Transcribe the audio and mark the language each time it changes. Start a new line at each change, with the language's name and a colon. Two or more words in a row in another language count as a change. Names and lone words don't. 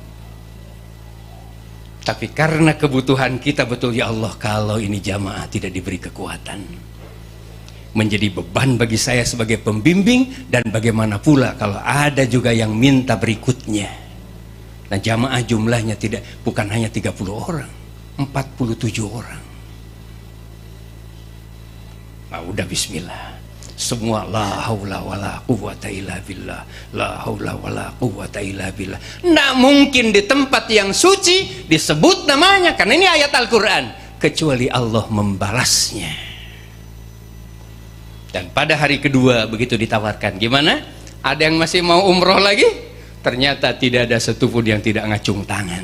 Indonesian: Tapi karena kebutuhan kita betul,
Arabic: يا الله,
Indonesian: kalau ini jamaah tidak diberi kekuatan, menjadi beban bagi saya sebagai pembimbing, dan bagaimana pula kalau ada juga yang minta berikutnya. Nah, jamaah jumlahnya bukan hanya 30 orang, 47 orang. Nah, udah bismillah.
Arabic: Semua لا حول ولا قوة إلا بالله. لا حول ولا قوة إلا بالله.
Indonesian: Nggak mungkin di tempat yang suci disebut namanya, karena ini ayat Al-Quran, kecuali Allah membalasnya. Dan pada hari kedua begitu ditawarkan, gimana? Ada yang masih mau umroh lagi? Ternyata tidak ada satupun yang tidak ngacung tangan.